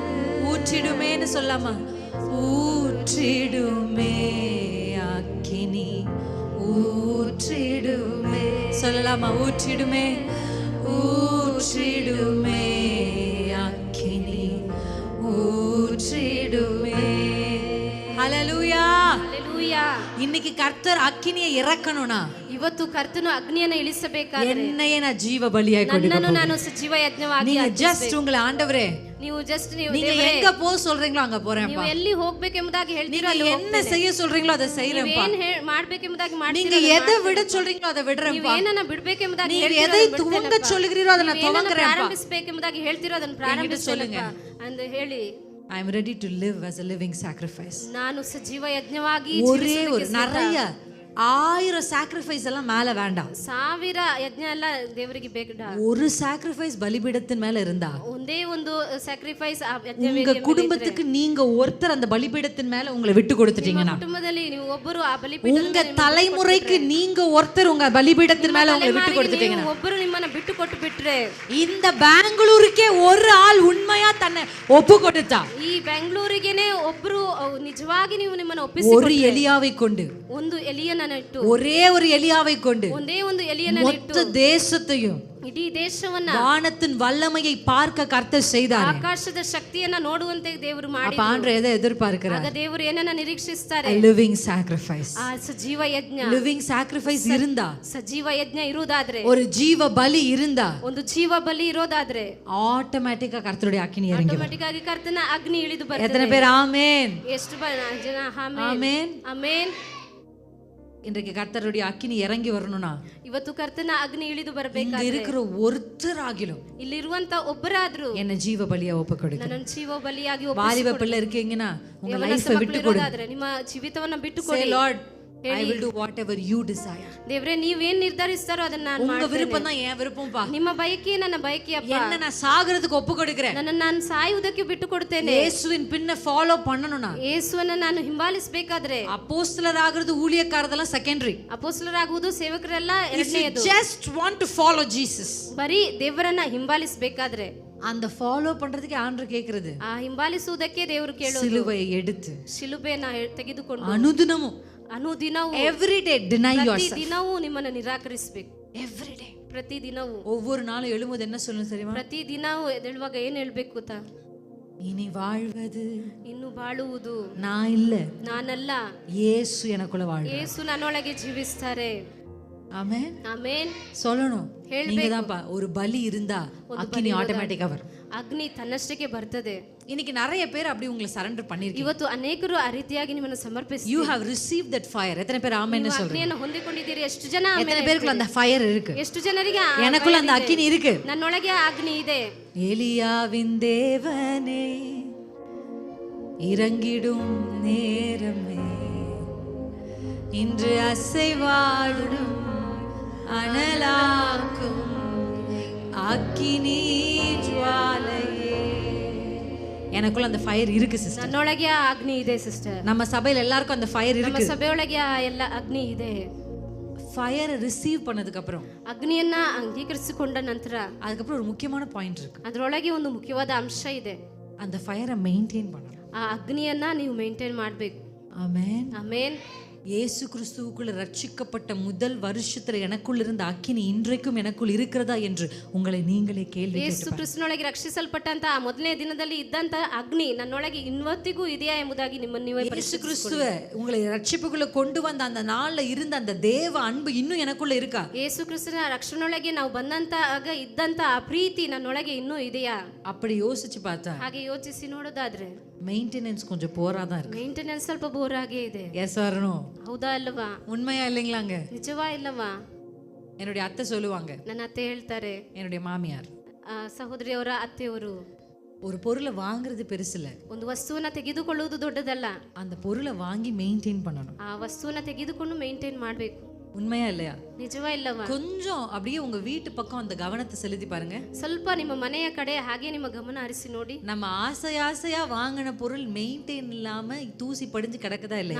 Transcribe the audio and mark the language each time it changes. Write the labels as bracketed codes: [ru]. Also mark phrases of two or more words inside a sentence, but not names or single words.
[ta] ஊற்றிடுமேன்னு சொல்லாமா? ஊற்றிடுமே அக்கினி ஊற்றிடுமே சொல்லலாமா? ஊற்றிடுமே அக்கினி ஊற்றிடுமே. ஹல்லேலூயா. [kn] ಹಲ್ಲೆಲೂಯಾ. [ta] இன்னைக்கு கர்த்தர் அக்கினியை இறக்கணும்னா, [kn] ಇವತ್ತು ಕರ್ತನು ಅಗ್ನಿಯನ್ನು ಇಳಿಸಬೇಕಾದ್ರೆ [ta] என்னையே நான் ஜீவ பலியாய் [kn] ನನ್ನನ್ನು [ta] கொடுக்கிறேன். [kn] ನಾನು ಸಜೀವ ಯಜ್ಞವಾಗಿ [ta] நீங்க [kn] ಅರ್ಪಿಸಬೇಕು. [ta] ஜஸ்ட் உங்களை ஆண்டவரே [kn] ನೀವು [ta] நீங்க எங்க போ சொல்றீங்களோ அங்க போறேன்ப்பா, [kn] ನೀವು ಎಲ್ಲಿ ಹೋಗ್ಬೇಕೆಂಬುದಾಗಿ ಹೇಳ್ತೀರೋ [ta] நீங்க [kn] ಅಲ್ಲಿ [ta] என்ன செய்ய சொல்றீங்களோ அதை செய்யறேன்ப்பா, [kn] ಏನ್ ಮಾಡ್ಬೇಕೆಂಬುದಾಗಿ [ta] நீங்க [kn] ಮಾಡ್ತೀರೋ [ta] எதை விட சொல்றீங்களோ அதை விடுறேன்ப்பா, [kn] ಏನನ್ನ ಬಿಡ್ಬೇಕೆಂಬುದಾಗಿ [ta] நீங்க [kn] ಹೇಳ್ತೀರೋ [ta] எதை [kn] ಅದನ್ನ [ta] துவங்க [kn] ಬಿಡ್ತೇನಪ್ಪ. [ta] சொல்லுகிறீரோ அதை நான் [kn] ನೀವು ಏನನ್ನ [ta] துவங்குறேன்ப்பா. [kn] ಪ್ರಾರಂಭಿಸಬೇಕೆಂಬುದಾಗಿ ಹೇಳ್ತೀರೋ ಅದನ್ನು ಪ್ರಾರಂಭಿಸೋಲ್ಲಪ್ಪ ಅಂತ ಹೇಳಿ [en] I am ready to live as a living sacrifice. [kn] ನಾನು ಸಜೀವ ಯಜ್ಞವಾಗಿ [ta] ஒரே [kn] ಜೀವಿಸೋದಕ್ಕೆ [ta] ஒரு நிறைய 1000 sacrifice எல்லாம் மேல வேண்டாம். [kn] 1000 ಯಜ್ಞ ಎಲ್ಲ ದೇವರಿಗೆ ಬೇಡ. [ta] ஒரு sacrifice பலிபீடத்தின் மேல இருந்தா, [kn] ಒಂದೇ ಒಂದು ಸ್ಯಾಕ್ರಿಫೈಸ್ [ta] உங்க குடும்பத்துக்கு நீங்க ஒருத்தர் அந்த பலிபீடத்தின் மேல உங்களை விட்டு கொடுத்துட்டீங்கன்னா, [kn] ಕುಟುಂಬದಲ್ಲಿ ನೀವು ಒಬ್ಬರು ಆ ಬಲಿಪೀಠದ [ta] உங்க [kn] ಮೇಲೆ [ta] தலைமுறைக்கு நீங்க ஒருத்தர் உங்க பலிபீடத்தின் மேல உங்களை விட்டு கொடுத்துட்டீங்கன்னா, [kn] ಒಬ್ಬರು ನಿಮ್ಮನ್ನ ಬಿಟ್ಟು ಕೊಟ್ಟು ಬಿಟ್ರೆ, [ta] இந்த பெங்களூருக்கே ஒரு ஆள் உண்மையா தன்னை ஒப்பு கொடுத்தா, [kn] ಈ ಬೆಂಗಳೂರಿಗೆನೆ ಒಬ್ರು ನಿಜವಾಗಿ ನೀವು ನಿಮ್ಮನ್ನ [ta] ஒரு [kn] ಒಪ್ಪಿಸಿ [ta] எலியாவை கொண்டு, [kn] ಒಂದು ಎಲಿಯನ್ನ ಇಟ್ಟು, [ta] ஒரே ஒரு எலியாவை கொண்டு [kn] ಒಂದೇ ಒಂದು ಎಲಿಯನ್ನ ಇಟ್ಟು [ta] மொத்த தேசத்தையும் [kn] ಇಡೀ ದೇಶವನ್ನ [ta] வானத்தின் வல்லமையை பார்க்க கர்த்தர் செய்தார். [kn] ಆಕಾಶದ ಶಕ್ತಿಯನ್ನ ನೋಡುವಂತೆ ದೇವರು ಮಾಡಿ, [ta] அப்ப ஆண்டவர் எதை எதிர்பார்க்கிறார்? [kn] ಆಗ ದೇವರು ಏನನ್ನ ನಿರೀಕ್ಷಿಸ್ತಾರೆ? [en] living sacrifice. [kn] ಆ ಸಜೀವ ಯಜ್ಞ. [en] living sacrifice இருந்தா, [kn] ಸಜೀವ ಯಜ್ಞ ಇರುವುದಾದ್ರೆ, [ta] ஒரு ஜீவ பலி இருந்தா, [kn] ಒಂದು ಜೀವ ಬಲಿ ಇರೋದಾದ್ರೆ [ta] ஆட்டோமேட்டிக்கா கர்த்தருடைய அக்கினி இறங்கி வரும். [kn] ಆಟೋಮ್ಯಾಟಿಕ್ ಆಗಿ ಕರ್ತನ ಅಗ್ನಿ ಇಳಿದು [ta] எத்தனை [kn] ಬರ್ತದೆ. [ta] பேர் ஆமென்? [kn] ಎಷ್ಟು ಜನ ಆಮೆನ್ [ta] ஆமென். [kn] ಆಮೆನ್. [ta] இன்றைக்கு கர்த்தருடைய அக்கினி இறங்கி வரணும்னா, [kn] ಇವತ್ತು ಕರ್ತನ ಅಗ್ನಿ ಇಳಿದು [ta] இங்க [kn] ಬರಬೇಕಾದ್ರೆ [ta] இருக்கிற ஒருத்தர் ஆகிலும் [kn] ಇಲ್ಲಿರುವಂತ ಒಬ್ಬರಾದ್ರೂ [ta] என்ன ஜீவ பலியா ஒப்பு கொடுங்க. [kn] ನನ್ನ ಜೀವ ಬಲಿಯಾಗಿ [ta] வாலிப பிள்ளை இருக்கீங்கன்னா உங்க லைஃபை விட்டு கொடுங்க. [kn] ಒಪ್ಪಿಸಿರೋದಾದ್ರೆ ನಿಮ್ಮ ಜೀವಿತವನ್ನ ಬಿಟ್ಟು [en] Say [kn] ಕೊಡಿ. [en] Lord, I will do whatever you desire. [kn] ದೇವ್ರೆ ನೀವೇನ್ ನಿರ್ಧರಿಸ್ತಾರೋ ಅದನ್ನ ನಾನು [ta] உங்க [kn] ಮಾಡ್ತೇನೆ. [ta] விருப்பம் தான் என் விருப்பம்பா. [kn] ನಿಮ್ಮ ಬಯಕೆ ನನ್ನ ಬಯಕೆಯಪ್ಪ. [ta] என்ன நான் சாகிறதுக்கு ஒப்பு கொடுக்கிறேன். [kn] ನನ್ನನ್ನು ನಾನು ಸಾಯುವುದಕ್ಕೆ ಬಿಟ್ಟು ಕೊಡ್ತೇನೆ. [ta] இயேசுவின் பின்ன ஃபாலோ பண்ணணும்னா, [kn] ಯೇಸುವನ್ನ ನಾನು ಹಿಂಬಾಲಿಸಬೇಕಾದ್ರೆ, [ta] அப்போஸ்தலர் ஆகிறது ஊழியக்காரதெல்லாம் செகண்டரி. [kn] ಅಪೊಸ್ತಲರಾಗುವುದು ಸೇವಕರೆಲ್ಲ [en] If you [kn] ಎರಡನೆಯದು. [en] just want to follow Jesus, [kn] ಬರೀ ದೇವರನ್ನ ಹಿಂಬಾಲಿಸಬೇಕಾದ್ರೆ, [ta] அந்த ஃபாலோ பண்றதுக்கு ஆண்டவர் கேக்குறது, [kn] ಆ ಹಿಂಬಾಲಿಸುವುದಕ್ಕೆ ದೇವರು ಕೇಳೋದು [ta] சிலுவையை எடுத்து [kn] ಶಿಲುಬೆನ ತೆಗೆದುಕೊಂಡು [ta] அனுதினமும் [kn] ಅನುದಿನವೂ [en] every day deny [kn] ಪ್ರತಿ [en] yourself. [kn] ದಿನವೂ ನಿಮ್ಮನ್ನ ನಿರಾಕರಿಸಬೇಕು. [en] Every day. [kn] ಪ್ರತಿ ದಿನವೂ [ta] ஒவ்வொரு நாளும் எழும்போது என்ன சொல்லணும் தெரியுமா? [kn] ಪ್ರತಿ ದಿನವೂ ಎದ್ದೇಳುವಾಗ ಏನ್ ಹೇಳ್ಬೇಕು ಗೊತ್ತಾ? [ta] இனி வாழ்வது [kn] ಇನ್ನು ಬಾಳುವುದು [ta] நான் இல்ல, [kn] ನಾನಲ್ಲ, [ta] இயேசு எனக்குள்ள வாழ்றார். [kn] ಯೇಸು ನನ್ನೊಳಗೆ ಜೀವಿಸ್ತಾರೆ. [ta] ஆமென். [kn] ಆಮೇನ್. [ta] சொல்லணும். நீங்க தான்ப்பா ஒரு பலி இருந்தா அக்கினி ஆட்டோமேட்டிக்கா வரும். [kn] ಅಗ್ನಿ ತನ್ನಷ್ಟಕ್ಕೆ ಬರ್ತದೆ. [ta] இன்னைக்கு நிறைய பேர் அப்படி உங்களை சரண்டர் பண்ணிருக்கீங்க. [kn] ಇವತ್ತು ಅನೇಕರು ಆ ರೀತಿಯಾಗಿ ನಿಮ್ಮನ್ನು ಸಮರ್ಪಿಸಿ [en] You have received that fire. [ta] எத்தனை பேர் ஆமென்னு சொல்றீங்க? [kn] ಅಗ್ನಿಯನ್ನು ಹೊಂದಿಕೊಂಡಿದ್ದೀರಿ? ಎಷ್ಟು ಜನ ಆಮೆನ್ [ta] எத்தனை பேருக்குள்ள அந்த ஃபயர் இருக்கு? [kn] ಎಷ್ಟು ಜನರಿಗೆ ಆ [ta] எனக்குள்ள அந்த [kn] fire ಇದೆ? [ta] அக்கினி இருக்கு. [kn] ನನ್ನೊಳಗೆ ಆ ಅಗ್ನಿ ಇದೆ. [ta] எலியாவின் தேவனே இறங்கிடும் நேரமே, இன்று அசைவாடும் அனலாக்கும் அக்கினி ஜுவாலையே. எனக்குள்ள அந்த ஃபயர் இருக்கு சிஸ்டர். [kn] ನನ್ನೊಳಗೆ ಆ ಅಗ್ನಿ ಇದೆ ಸಿಸ್ಟರ್. [ta] நம்ம சபையில எல்லாருக்கும் அந்த ஃபயர் [kn] ನಮ್ಮ [ta] இருக்கு. [kn] ಸಭೆಯೊಳಗೆ ಆ ಎಲ್ಲ ಅಗ್ನಿ ಇದೆ. [ta] ஃபயரை ரிசீவ் பண்ணதுக்கு அப்புறம் [kn] ಅಗ್ನಿಯನ್ನ ಅಂಗೀಕರಿಸಿಕೊಂಡ ನಂತರ [ta] அதுக்கப்புறம் ஒரு முக்கியமான பாயிண்ட் இருக்கு. [kn] ಅದರೊಳಗೆ ಒಂದು ಮುಖ್ಯವಾದ ಅಂಶ ಇದೆ. [ta] அந்த ஃபயரை மெயின்டைன் பண்ணணும். [kn] ಆ ಅಗ್ನಿಯನ್ನ ನೀವು ಮೇಂಟೈನ್ ಮಾಡಬೇಕು. [ta] ஆமென். [kn] ಆಮೇನ್. [ta] இயேசு கிறிஸ்துவுக்குள்ள ரட்சிக்கப்பட்ட முதல் வருஷத்துல எனக்குள்ள இருந்த அக்கினி இன்றைக்கும் எனக்குள் இருக்கிறதா என்று உங்களை நீங்களே கேள்வி [kn] ಯೇಸು ಕ್ರಿಸ್ತನೊಳಗೆ ರಕ್ಷಿಸಲ್ಪಟ್ಟಂತ ಆ ಮೊದಲನೇ ದಿನದಲ್ಲಿ ಇದ್ದಂತ ಅಗ್ನಿ ನನ್ನೊಳಗೆ ಇವತ್ತಿಗೂ ಇದೆಯಾ ಎಂಬುದಾಗಿ ನಿಮ್ಮನ್ನು ನೀವೇ [ta] இயேசு கிறிஸ்துவ உங்களை ரட்சிப்புக்குள்ள கொண்டு வந்த அந்த நாள்ல இருந்த அந்த தேவ அன்பு இன்னும் எனக்குள்ள இருக்கா? [kn] ಯೇಸು ಕ್ರಿಸ್ತನ ರಕ್ಷಣೆಯೊಳಗೆ ನಾವು ಬಂದಂತ ಆಗ ಇದ್ದಂತ ಆ ಪ್ರೀತಿ ನನ್ನೊಳಗೆ ಇನ್ನೂ ಇದೆಯಾ? [ta] அப்படி யோசிச்சு பார்த்தா [kn] ಹಾಗೆ ಯೋಚಿಸಿ ನೋಡೋದಾದ್ರೆ [ta] மெயின்டெனன்ஸ் கொஞ்சம் போராதான் இருக்கு. [kn] ಮೇಂಟೆನೆನ್ಸ್ ಸ್ವಲ್ಪ ಬೋರ್ ಆಗೇ ಇದೆ. [ta] எஸ் வரணும். [kn] ಹೌದಾ ಅಲ್ವಾ? [ta] உண்மையா இல்லைங்களாங்க? [kn] ನಿಜವಾ ಇಲ್ಲವಾ? [ta] என்னுடைய அத்தை சொல்லுவாங்க, [kn] ನನ್ನ ಅತ್ತೆ ಹೇಳ್ತಾರೆ, [ta] என்னுடைய மாமியார், [kn] ಸಹೋದರಿಯವರ ಅತ್ತೆಯವರು, [ta] ஒரு பொருளை வாங்குறது பெருசுல, [kn] ಒಂದು ವಸ್ತುವನ್ನ ತೆಗೆದುಕೊಳ್ಳುವುದು ದೊಡ್ಡದಲ್ಲ, [ta] அந்த பொருளை வாங்கி மெயின்டைன் பண்ணணும். [kn] ಆ ವಸ್ತುವನ್ನ ತೆಗೆದುಕೊಂಡು ಮೇಂಟೈನ್ ಮಾಡಬೇಕು. [ta] உண்மையா இல்லையா? [kn] ನಿಜವಾ ಇಲ್ಲವಾ? [ta] கொஞ்சம் அப்படியே உங்க வீட்டு பக்கம் அந்த கவனத்தை செலுத்தி பாருங்க. [kn] ಸ್ವಲ್ಪ ನಿಮ್ಮ ಮನೆಯ ಕಡೆ ಹಾಗೆ ನಿಮ್ಮ ಗಮನ ಹರಿಸಿ ನೋಡಿ. [ta] நம்ம ஆசையா வாங்கின பொருள் மெயின்டைன் இல்லாம தூசி படிஞ்சு கிடக்குதா இல்லையா?